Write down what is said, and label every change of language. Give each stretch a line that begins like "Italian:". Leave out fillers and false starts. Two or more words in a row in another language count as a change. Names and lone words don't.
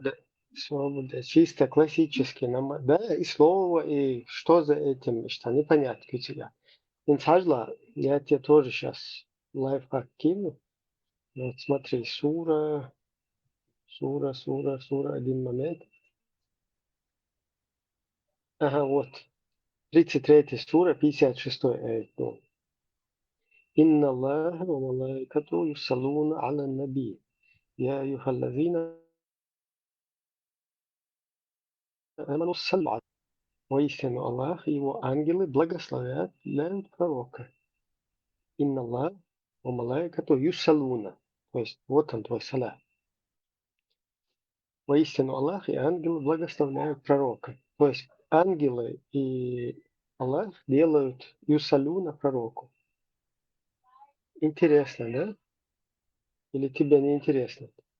Russian: Свобода, чисто классический намаз. Да, и слово, и что за этим, что непонятно у тебя. Иншалла, я тебе тоже сейчас лайфхак кину. Вот смотри, сура, один момент. Ага, вот. 33 сура, 56 аят.
Arabic: إن الله وملائكته يصلون على النبي. يا أيها الذين آمنوا صلوا عليه.
Russian: Воистину Аллах и его ангелы благословят пророка.
Arabic: إن الله وملائكته يصلون.
Russian: То есть вот он твой салат. Воистину Аллах и ангелы благословляют пророка. То есть ангелы и Аллах делают юсалуна пророку. Интересно, да? Или тебе не интересно?